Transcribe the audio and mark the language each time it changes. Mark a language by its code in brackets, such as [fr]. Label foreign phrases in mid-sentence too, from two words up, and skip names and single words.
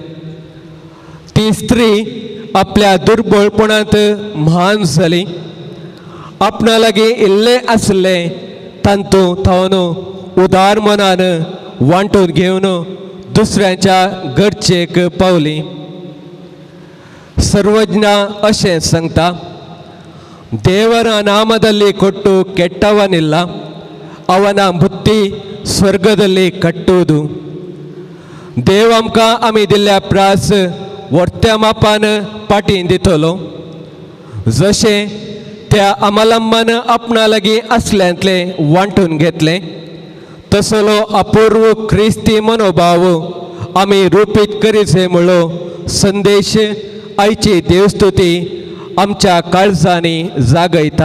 [kok] ती स्त्री आपल्या दुर्बळपणांत म्हान जाली. आपणा लागीं इल्लें आसलें तांतूं थावन उदार मनान वांटून घेवन दुसऱ्यांच्या गरजेक पावली. सर्वज्ञ अशें सांगता, [kn] ದೇವರ ನಾಮದಲ್ಲಿ ಕೊಟ್ಟು ಕೆಟ್ಟವನಿಲ್ಲ, ಅವನ ಬುತ್ತಿ ಸ್ವರ್ಗದಲ್ಲಿ ಕಟ್ಟುವುದು. [kok] देव आमकां आमी दिल्ल्या प्रास वर्त्या मापान पाटीन दितलो. जशें त्या अमलम्मान आपणा लागीं आसल्यांतले वांटून घेतले, तसलो अपूर्व क्रिस्ती मनोभाव आमी रुपीत करीचे म्हणलो संदेश आयची देवस्तुती आमच्या काळजांनी जागयता.